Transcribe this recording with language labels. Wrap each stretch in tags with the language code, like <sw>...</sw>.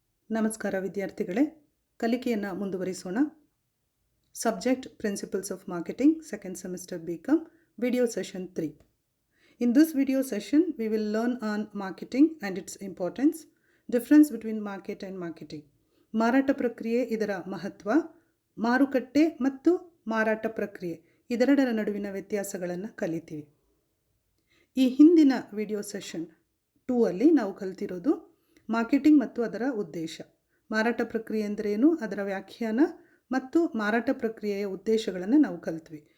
<kn>ನಮಸ್ಕಾರ ವಿದ್ಯಾರ್ಥಿಗಳೇ, ಕಲಿಕೆಯನ್ನು ಮುಂದುವರಿಸೋಣ. Subject principles of marketing, second semester BCom, video session 3.</kn> <en>In this video session, we will learn on marketing and its importance, difference between market and marketing.</en> <kn>ಮಾರಾಟ ಪ್ರಕ್ರಿಯೆ, ಇದರ ಮಹತ್ವ, ಮಾರುಕಟ್ಟೆ ಮತ್ತು ಮಾರಾಟ ಪ್ರಕ್ರಿಯೆ ಇದೆರಡರ ನಡುವಿನ ವ್ಯತ್ಯಾಸಗಳನ್ನು ಕಲಿತೀವಿ. ಈ ಹಿಂದಿನ ವಿಡಿಯೋ ಸೆಷನ್ 2 ಅಲ್ಲಿ ನಾವು ಕಲಿತಿರೋದು ಮಾರ್ಕೆಟಿಂಗ್ ಮತ್ತು ಅದರ ಉದ್ದೇಶ, ಮಾರಾಟ ಪ್ರಕ್ರಿಯೆ ಎಂದರೇನು, ಅದರ ವ್ಯಾಖ್ಯಾನ ಮತ್ತು ಮಾರಾಟ ಪ್ರಕ್ರಿಯೆಯ ಉದ್ದೇಶಗಳನ್ನು ನಾವು ಕಲಿತ್ವಿ.</kn>